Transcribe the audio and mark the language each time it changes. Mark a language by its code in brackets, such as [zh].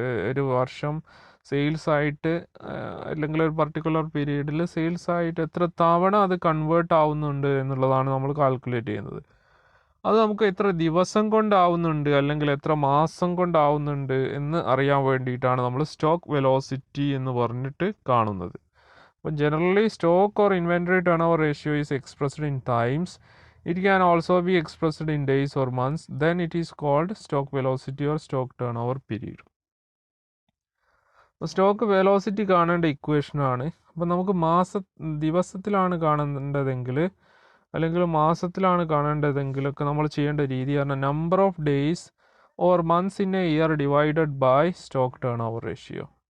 [ml] ഒരു വർഷം സെയിൽസ് ആയിട്ട് അല്ലെങ്കിൽ ഒരു പർട്ടിക്കുലർ പീരീഡിൽ സെയിൽസ് ആയിട്ട് എത്ര തവണ അത് കൺവേർട്ട് ആവുന്നുണ്ട് എന്നുള്ളതാണ് നമ്മൾ കാൽക്കുലേറ്റ് ചെയ്യുന്നത്. അത് നമുക്ക് എത്ര ദിവസം കൊണ്ടാവുന്നുണ്ട് അല്ലെങ്കിൽ എത്ര മാസം കൊണ്ടാവുന്നുണ്ട് എന്ന് അറിയാൻ വേണ്ടിയിട്ടാണ് നമ്മൾ സ്റ്റോക്ക് വെലോസിറ്റി എന്ന് പറഞ്ഞിട്ട് കാണുന്നത്. [en] അപ്പോൾ generally stock or inventory turnover ratio is expressed in times. It can also be expressed in days or months. Then it is called stock velocity or stock turnover period. [ml] Stock velocity കാണേണ്ട ഇക്വേഷനാണ്. അപ്പോൾ നമുക്ക് ദിവസത്തിലാണ് കാണേണ്ടതെങ്കിൽ അല്ലെങ്കിൽ മാസത്തിലാണ് കാണേണ്ടതെങ്കിലൊക്കെ നമ്മൾ ചെയ്യേണ്ട രീതി പറഞ്ഞാൽ [en] Number of days or months in a year divided by stock turnover ratio.